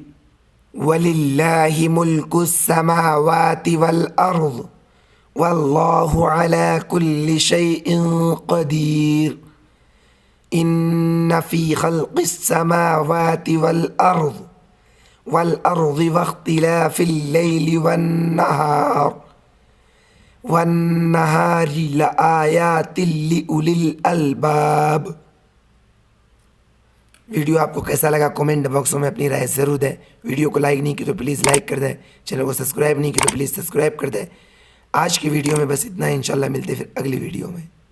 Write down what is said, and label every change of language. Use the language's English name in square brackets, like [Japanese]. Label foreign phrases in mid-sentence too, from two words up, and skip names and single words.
[Arabic] ولله ملك السماوات والأرض والله على كل شيء قدير. إن في خلق السماوات والأرض واختلاف الليل والنهار لآيات لأولي الألباب. [Hindi] वीडियो आपको कैसा लगा [English] comment box [Hindi] में अपनी राय ज़रूर दें। वीडियो को लाइक नहीं की तो [English] please like [Hindi] कर दें, चैनल को सब्सक्राइब नहीं की तो [English] please subscribe [Hindi] कर दें। आज की वीडियो में बस इतना ही, इंशाल्लाह मिलते हैं फिर अगली वीडियो में।